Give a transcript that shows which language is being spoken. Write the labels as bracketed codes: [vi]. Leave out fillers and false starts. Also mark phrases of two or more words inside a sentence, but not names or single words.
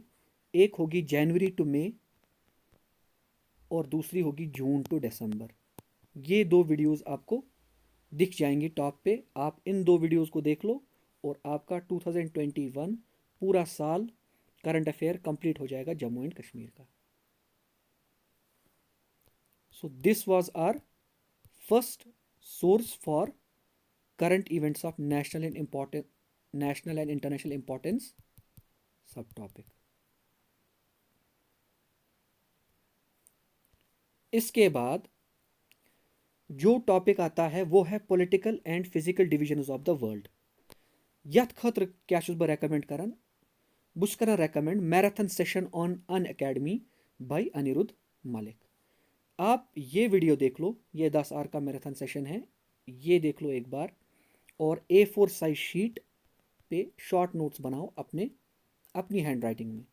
[hi] एक होगी जनवरी टू मई और दूसरी होगी जून टू दिसंबर। ये 2 वीडियोस आपको दिख जाएंगी टॉप पे। आप इन 2 वीडियोस को देख लो और आपका 2021 पूरा साल करंट अफेयर कंप्लीट हो जाएगा जम्मू एंड कश्मीर का। [en] so this was our first source for current events of national and international importance sub topic. [hi] इसके बाद जो टॉपिक आता है वो है [en] political and physical divisions of the world. [ks] यथ खतर क्या बह रेकमेंड करान, बस कर रेकमेंड [en] marathon session on Unacademy by Anirudh Malik. [hi] आप ये वीडियो देख लो, ये 10 आवर का [en] marathon session [hi] है, ये देख लो एक बार, और A4 [en] size sheet [hi] पे [en] short notes [hi] बनाओ अपनी [en] handwriting [hi] में।